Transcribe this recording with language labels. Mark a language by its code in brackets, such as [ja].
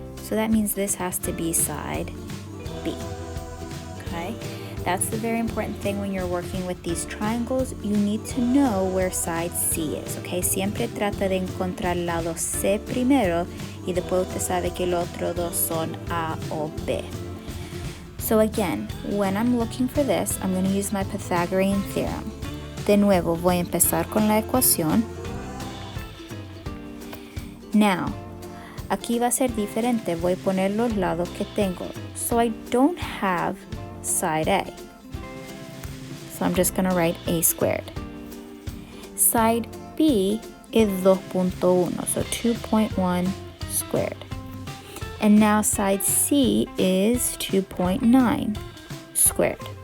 [en] So that means this has to be side B. Okay, that's the very important thing when you're working with these triangles. You need to know where side C is. [es] Okay, siempre trata de encontrar lado C primero y después usted sabe que el otro dos son A o B. [en] So again, when I'm looking for this, I'm going to use my Pythagorean theorem. [es] De nuevo, voy a empezar con la ecuación. Now, aquí va a ser diferente. Voy a poner los lados que tengo. [en] So I don't have side A. So I'm just going to write A squared. Side B is 2.1, so 2.1 squared. And now side C is 2.9 squared.